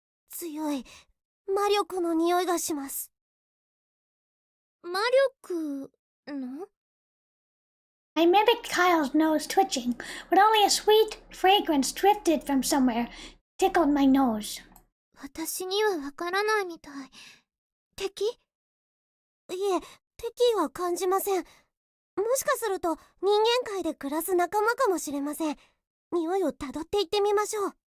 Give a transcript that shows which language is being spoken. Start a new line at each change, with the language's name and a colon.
Japanese: 強い魔力の匂いがします魔力の
English: I mimicked Kyle's nose twitching, but only a sweet fragrance drifted from somewhere, tickled my nose.
Japanese: 私にはわからないみたい敵いえ敵意は感じませんもしかすると人間界で暮らす仲間かもしれません匂いをたどっていってみましょう